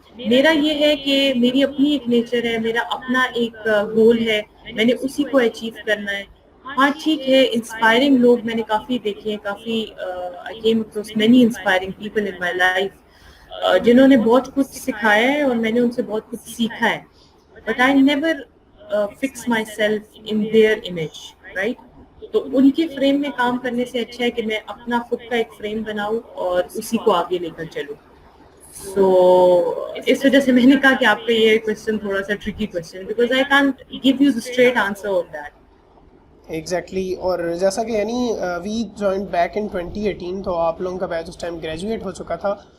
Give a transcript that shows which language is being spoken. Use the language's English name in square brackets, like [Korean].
[Urdu] میرا یہ ہے کہ میری اپنی ایک نیچر ہے, میرا اپنا ایک گول ہے, میں نے اسی کو اچیو کرنا ہے. ہاں ٹھیک ہے, انسپائرنگ لوگ میں نے کافی دیکھے ہیں, کافی [English] I came across many inspiring people in my life [Urdu] جنہوں نے بہت کچھ سکھایا ہے اور میں نے ان سے بہت کچھ سیکھا ہے. [English] But I never fix myself in their image, right? [Urdu] تو ان کے فریم میں کام کرنے سے اچھا ہے کہ میں اپنا خود کا ایک فریم بناؤں اور اسی کو آگے لے کر چلوں. سو اس وجہ سے میں نے کہا کہ آپ کا یہ کویسچن تھوڑا سا Turkey question [English] Because I can't give you the straight answer on that. [Urdu] Exactly, اور جیسا کہ یعنی [English] we joined back in 2018, [Urdu] تو آپ لوگوں کا بیچ اس ٹائم گریجویٹ ہو چکا تھا.